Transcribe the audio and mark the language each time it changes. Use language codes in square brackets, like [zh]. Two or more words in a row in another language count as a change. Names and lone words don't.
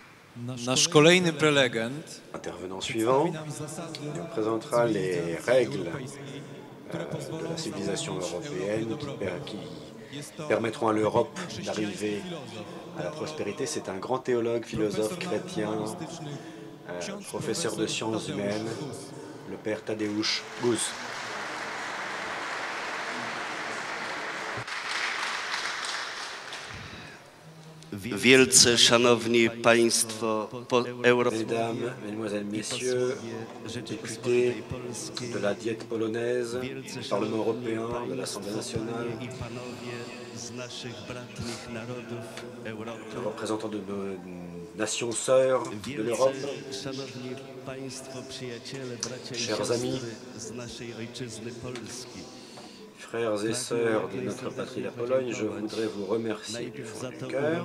[pl] Nasz kolejny prelegent [fr] Intervenant suivant nous présentera les règles de la civilisation européenne qui permettront à l'Europe d'arriver à la prospérité. C'est un grand théologue, philosophe, chrétien, professeur de sciences humaines, le père Tadeusz Guz. [pl] Wielce szanowni państwo [fr] Mesdames, Mesdemoiselles, Messieurs, députés de la Diète polonaise, du Parlement européen, de l'Assemblée nationale, représentants de nos nations sœurs de l'Europe, chers amis, frères et sœurs de notre patrie, la Pologne, je voudrais vous remercier du fond du cœur.